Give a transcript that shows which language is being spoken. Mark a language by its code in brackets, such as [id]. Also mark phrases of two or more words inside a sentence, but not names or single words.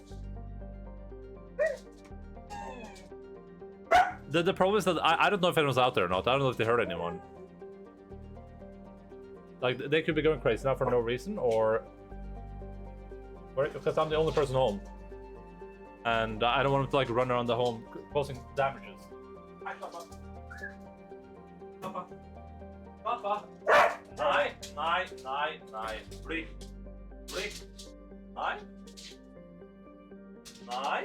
[en] The problem is that I don't know if anyone's out there or not. I don't know if they heard anyone. Like, they could be going crazy now for no reason, or because I'm the only person home. And I don't want them to, like, run around the home causing damages. Hi, Papa. Papa. [no] Papa. Nei, nei, nei, nei. Bli. Bli. Nei. Nei.